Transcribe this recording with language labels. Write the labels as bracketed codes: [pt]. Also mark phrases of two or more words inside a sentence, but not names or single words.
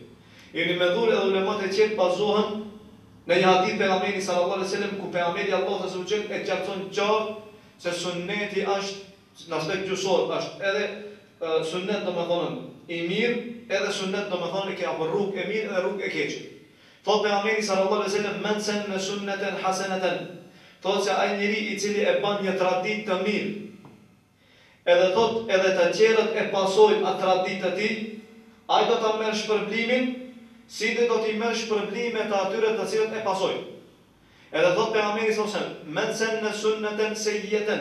[sq] Ibn Mandur edhe ulemat e tjerë bazohen në një hadith pejgamberit [ar] صلى الله عليه وسلم [sq] ku pejgamberi [ar] الله عز وجل [sq] e qartëson qartë se sunneti është në aspekt gjuhësor është edhe sunnet domethënë i mirë, edhe sunnet domethënë që apo rrugë e mirë edhe rrugë e keqe. Thotë pejgamberi [ar] صلى الله عليه وسلم من سن سنة حسنة. [sq] Thotë se ai njeri i cili e bën një traditë të mirë, edhe thotë edhe të tjerët e pasojnë atë traditë të tij, ai do ta merr shpërblimin, si dhe do t'i merr shpërblimet të atyre të cilët e pasojnë. Edhe thotë pejgamberi [ar] صلى الله عليه وسلم من سن سنة سيئة.